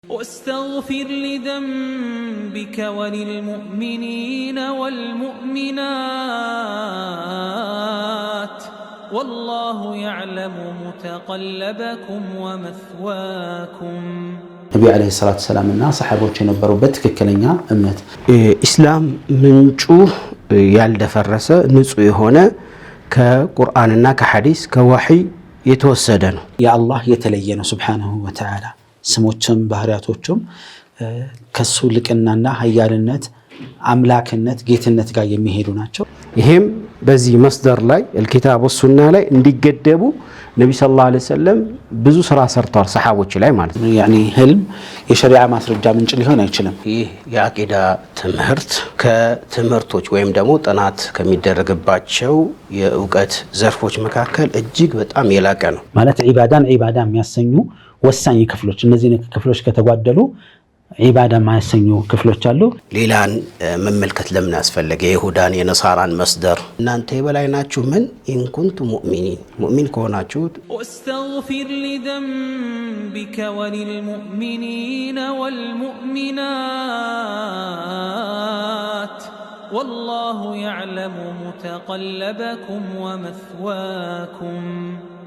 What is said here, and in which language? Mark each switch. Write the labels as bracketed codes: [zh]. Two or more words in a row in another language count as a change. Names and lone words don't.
[ar] واستغفر لذنبك وللمؤمنين والمؤمنات والله يعلم متقلبكم ومثواكم [am] ነብዩ [ar] عليه الصلاة السلام [am] እና ሰሃቦች የነበሩበት ትክክለኛ እምነት ኢስላም ምንጩ ያልደፈረሰ ንጹህ የሆነ ከቁርአንና ከሐዲስ ከወህይ የተወሰደ ነው። የአላህ የተለየ ነው [ar] سبحانه وتعالى [am] ስሞችም ባህሪያቶችም ከሱ ልቅናና ኃያልነት አምላክነት ጌትነት ጋር የሚሄዱ ናቸው። ይሄም በዚህ መስደር ላይ [ar] الكتاب والسنة [am] ላይ እንዲገደቡ ነብዩ [ar] صلى الله عليه وسلم [am] ብዙ ስራ ሰርተዋል ሰሃቦች ላይ ማለት ነው። ያኒ ህልም የሸሪዓ ማስረጃ ምንጭ ሊሆን አይችልም። ይህ የአቂዳ ትምህርት ከትምህርቶች ወይም ደግሞ ጥናት ከሚደረግባቸው የእውቀት ዘርፎች መካከል እጅግ በጣም የላቀ ነው። ማለት ኢባዳ የሚያሰኙ ወሳኝ ክፍሎች እነዚህ ክፍሎች ከተጓደሉ ኢባዳ ማያሰኙ ክፍሎች አሉ። ሌላን መመልከት ለምን አስፈለገ? የይሁዳን የነሳራን መስደር እናንተ የበላይ ናችሁ ምን [ar] إن كنتم مؤمنين [am] ከሆናችሁ [ar] واستغفر لذنبك وللمؤمنين والمؤمنات والله يعلم متقلبكم ومثواكم